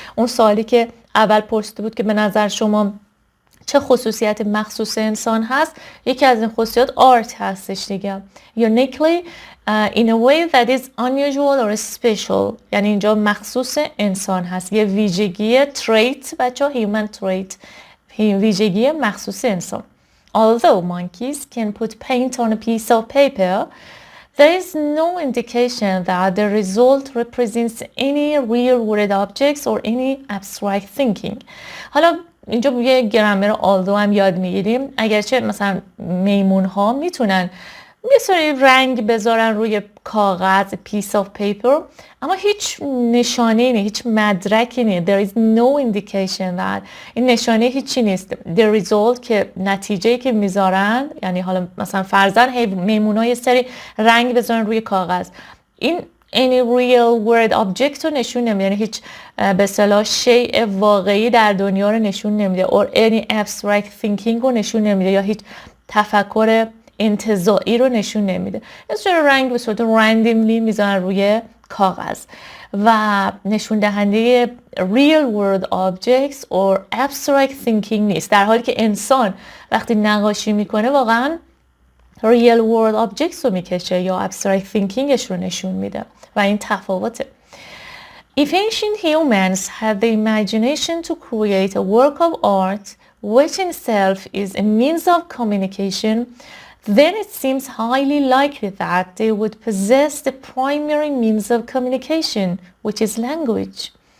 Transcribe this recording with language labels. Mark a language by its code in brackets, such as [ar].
[fa] اون سوالی که اول پرسیده بود که به نظر شما چه خصوصیت مخصوص انسان هست، یکی از این خصوصیات آرت هستش دیگه. [en] Uniquely in a way that is unusual or special، [fa] یعنی اینجا مخصوص انسان هست، یه ویژگی trait بچه ها، human trait، ویژگی مخصوص انسان. [en] Although monkeys can put paint on a piece of paper, there is no indication that the result represents any real world objects or any abstract thinking. [fa] حالا اینجا یه گرامر although هم یاد میگیریم. اگرچه مثلا میمون ها میتونن یه سری رنگ بذارن روی کاغذ piece of paper، اما هیچ نشانه نیست، هیچ مدرکی نیست. There is no indication that، این نشانه هیچی نیست. The result که نتیجه‌ای که میذارن، یعنی حالا مثلا فرضاً میمونا یه سری رنگ بذارن روی کاغذ، این [en] any real world object [fa] رو نشون نمیده، یعنی هیچ به اصطلاح شیء واقعی در دنیا رو نشون نمیده، [en] or any abstract thinking [fa] رو نشون نمیده، یا هیچ تفکر انتزاعی رو نشون نمیده. از چرا رنگ به صورت randomly میذارن روی کاغذ و نشون دهنده [en] real world objects or abstract thinking [fa] نیست، در حالی که انسان وقتی نقاشی میکنه واقعا real world objects رو میکشه یا abstract thinkingش رو نشون میده و این تفاوته. [en] If ancient humans had the imagination to create a work of art which in itself is a means of communication, then it seems highly likely that they would possess the primary means of communication, which is language.